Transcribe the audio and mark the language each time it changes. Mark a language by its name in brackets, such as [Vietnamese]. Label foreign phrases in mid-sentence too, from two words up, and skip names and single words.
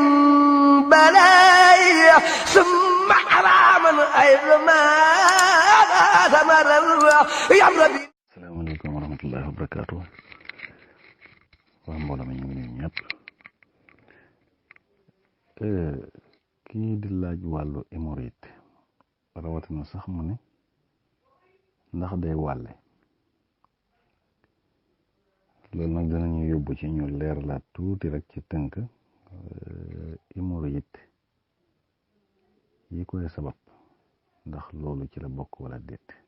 [Arabic] بلاي ثم حراما أيضا ثمر يا ربي. السلام عليكم ورحمة الله وبركاته. [Wolof] mbooloo mi ñu ngi nuyu ñëpp. kii di laaj wàllu hémorroïde rawatina sax mu ne ndax day wàlle loolu nag danañu yóbbu ci ñu leer la tuuti rek ci tënk hémorroïde yi koy sabab ndax loolu ci la bokk wala déet.